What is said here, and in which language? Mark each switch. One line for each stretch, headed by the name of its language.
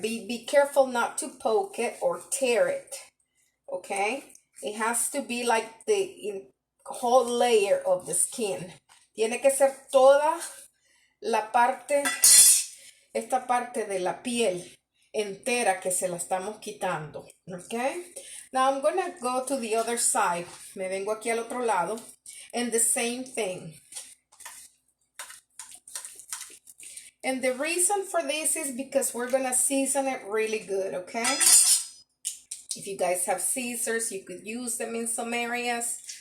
English: Be careful not to poke it or tear it, okay? It has to be like the whole layer of the skin.
Spanish: Tiene que ser toda la parte, esta parte de la piel entera que se la estamos quitando, okay?
English: Now I'm gonna go to the other side.
Spanish: Me vengo aquí al otro lado
English: and the same thing. And the reason for this is because we're gonna season it really good, okay? If you guys have scissors, you could use them in some areas.